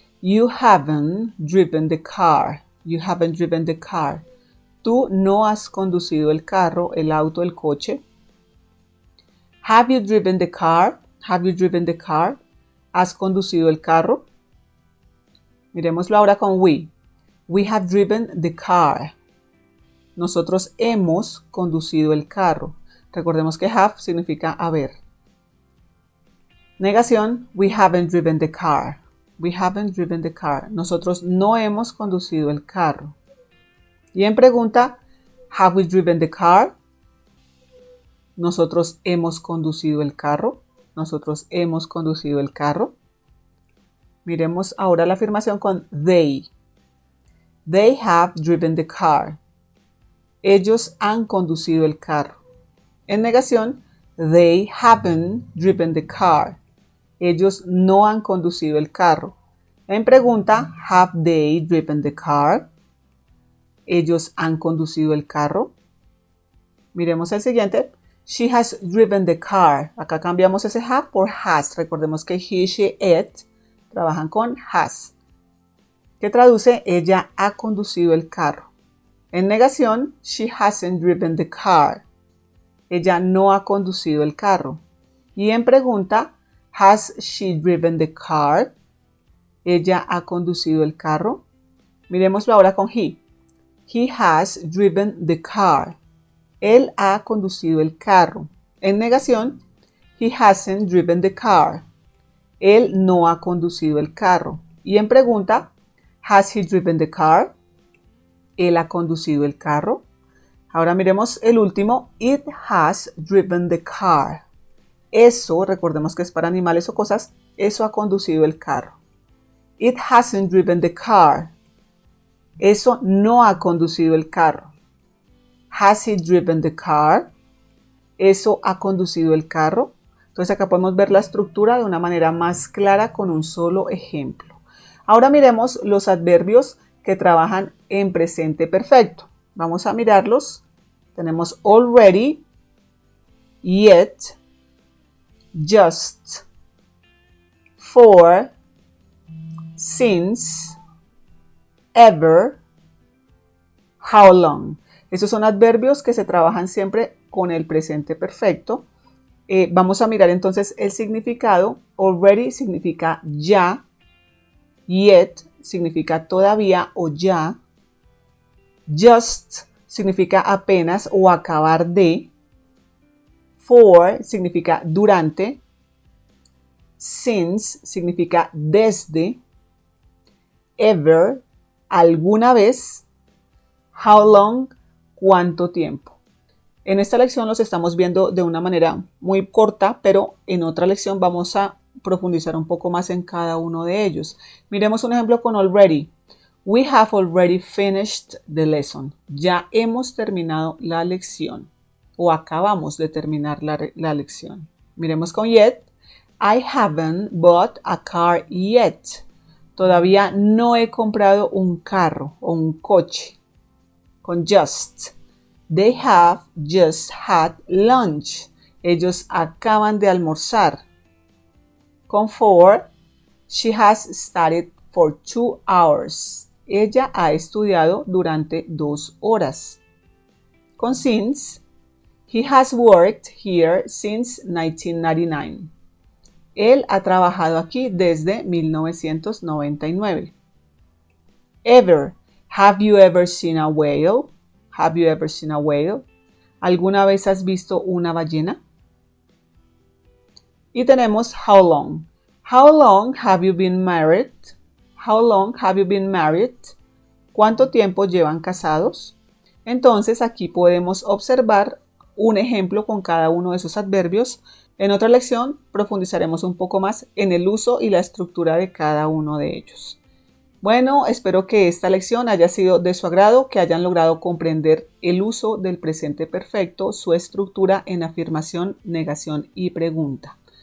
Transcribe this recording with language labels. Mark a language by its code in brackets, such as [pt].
[en] You haven't driven the car. You haven't driven the car. [es] Tú no has conducido el carro, el auto, el coche. [en] Have you driven the car? Have you driven the car? [es] ¿Has conducido el carro? Miremoslo ahora con [en] we. We have driven the car. [es] Nosotros hemos conducido el carro. Recordemos que have significa haber. Negación. [en] We haven't driven the car. We haven't driven the car. [es] Nosotros no hemos conducido el carro. Y en pregunta, [en] have we driven the car? [es] Nosotros hemos conducido el carro. Nosotros hemos conducido el carro. Miremos ahora la afirmación con they. [en] They have driven the car. [es] Ellos han conducido el carro. En negación, [en] they haven't driven the car. [es] Ellos no han conducido el carro. En pregunta, [en] have they driven the car? [es] Ellos han conducido el carro. Miremos el siguiente. [en] She has driven the car. [es] Acá cambiamos ese have por has. Recordemos que he, she, it trabajan con has. ¿Qué traduce? Ella ha conducido el carro. En negación, [en] she hasn't driven the car. [es] Ella no ha conducido el carro. Y en pregunta, [en] has she driven the car? [es] Ella ha conducido el carro. Miremoslo ahora con he. [en] He has driven the car. [es] Él ha conducido el carro. En negación, [en] he hasn't driven the car. [es] Él no ha conducido el carro. Y en pregunta, [en] has he driven the car? [es] Él ha conducido el carro. Ahora miremos el último. [en] It has driven the car. [es] Eso, recordemos que es para animales o cosas, eso ha conducido el carro. [en] It hasn't driven the car. [es] Eso no ha conducido el carro. [en] Has it driven the car? [es] Eso ha conducido el carro. Entonces acá podemos ver la estructura de una manera más clara con un solo ejemplo. Ahora miremos los adverbios que trabajan en presente perfecto. Vamos a mirarlos. Tenemos already, yet, just, for, since, ever, how long. Estos son adverbios que se trabajan siempre con el presente perfecto. Vamos a mirar entonces el significado. Already significa ya. Yet significa todavía o ya. Just significa apenas o acabar de. For significa durante. Since significa desde. Ever, alguna vez. How long, cuánto tiempo. En esta lección los estamos viendo de una manera muy corta, pero en otra lección vamos a profundizar un poco más en cada uno de ellos. Miremos un ejemplo con already. [en] We have already finished the lesson. [es] Ya hemos terminado la lección o acabamos de terminar la lección. Miremos con yet. [en] I haven't bought a car yet. [es] Todavía no he comprado un carro o un coche. Con just. [en] They have just had lunch. [es] Ellos acaban de almorzar. [en] Con for, she has studied for 2 hours. [es] Ella ha estudiado durante 2 horas. [en] Con since, he has worked here since 1999. [es] Él ha trabajado aquí desde 1999. [en] Ever, have you ever seen a whale? Have you ever seen a whale? [es] ¿Alguna vez has visto una ballena? Y tenemos how long. [en] How long have you been married? How long have you been married? [es] ¿Cuánto tiempo llevan casados? Entonces aquí podemos observar un ejemplo con cada uno de esos adverbios. En otra lección profundizaremos un poco más en el uso y la estructura de cada uno de ellos. Bueno, espero que esta lección haya sido de su agrado, que hayan logrado comprender el uso del presente perfecto, su estructura en afirmación, negación y pregunta.